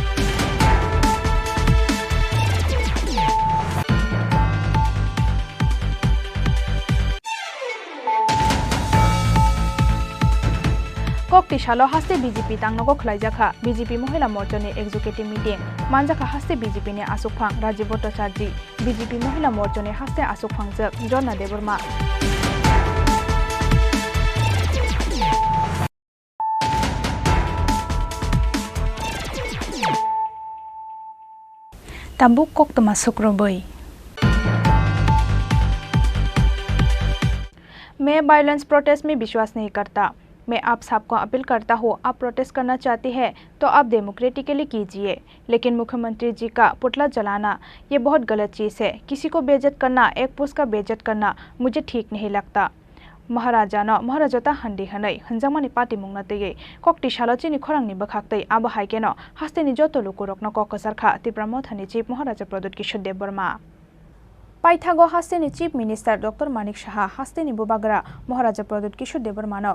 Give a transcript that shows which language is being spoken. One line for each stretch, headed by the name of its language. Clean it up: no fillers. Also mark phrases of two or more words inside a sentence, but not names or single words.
Kok Borok: कक्ति शालो हास्ते बीजेपी तांगनगो खलाइजाखा बीजेपी महिला मोर्चानि
English: executive meeting
Kok Borok: मानजाखा हास्ते बीजेपी नि आसुकफां राजीव भट्टाचार्य बीजेपी महिला मोर्चानि हास्ते आसुकफांजों जर्ना देबर्मा ताबुक कक्तमा सुक्रबै
Hindi: मैं
English: violence protest
Hindi: में विश्वास नहीं करता। मैं आप सबको अपील करता हूँ, आप प्रोटेस्ट करना चाहते हैं तो आप डेमोक्रेटिकली कीजिए, लेकिन मुख्यमंत्री जी का पुतला जलाना ये बहुत गलत चीज़ है। किसी को बेइज्जत करना, एक पोस्ट का बेइज्जत करना मुझे ठीक नहीं लगता।
Kok Borok: महाराजानो महाराजाता हंडी हनै हंजामानि पार्टी मुंगातयै कक्ति शालचिनि खरांनि बखाक्तै आबो हाइकेनो हास्तेनि जतो लुकुरकनो ककसरखा त्रिपुरा मथानि चिफ महाराजा प्रदीप किशोर देव बर्मा पाइथागो हास्तेनि
English: chief minister doctor
Kok Borok: मानिक साहा हास्तेनि बुबाग्रा महाराजा प्रदीप किशोर देव बर्मानो